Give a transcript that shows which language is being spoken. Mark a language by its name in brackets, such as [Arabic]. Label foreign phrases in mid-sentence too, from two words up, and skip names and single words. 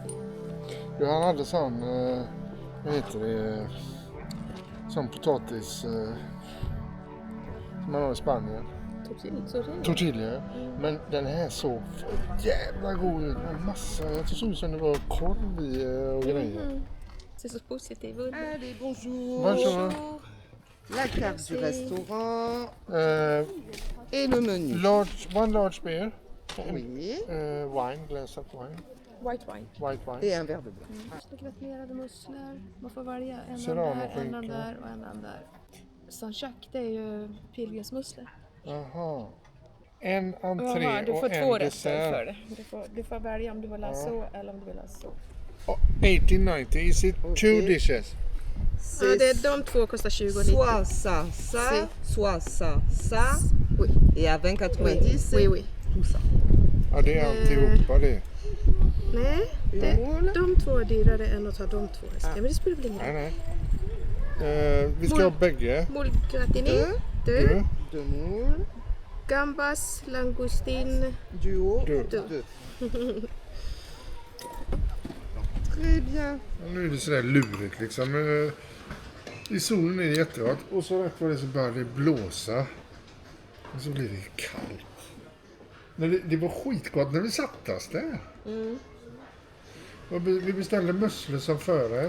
[Swedish] Han hade sån, vad heter det, Som potatis som man har i Spanien. Tortilla. Men den här såg jävla god ut. Massa, jag tror som det var korv i och grejer. C'est så positivt. [French] Allez, bonjour. Bonjour. La carte du restaurant et le menu. [English] One large beer. [French] Oui. [English] Wine, glass of wine. White wine. White wine. [French] Et un verre de blanc. [Swedish] Gratinerade musslor. Man får välja en Serrano-skinka. där och en där. Saint-Jacques, det är ju pilgrimsmusslor. Jaha. En entré Jaha, du får och två en rätter dessert. för det. Du får välja om du vill ha så eller om du vill ha så. 1890, [English] is it two dishes? [Swedish] Ja, det är de två kostar 20,90. [French] Soit ça, soit ça. Oui. Et à 20,90, Oui, oui. tout ça. [Swedish] Ja, det är alltihopa det. Nej, de två är dyrare än att ta de två. Ja, men det spelar väl ingen roll. Nej. Vi ska ha bägge. [French] Moule gratiné, Du. Deux moules, gambas, langustin. du haut, Deux. deux. Très bien. [Swedish] Och nu är det sådär lurigt liksom. I solen är det jättehårt. Och så rätt vad det så börjar det blåsa. Och så blir det kallt. Men det var skitgott när vi satt oss där. Och vi beställde musslor som förrätt.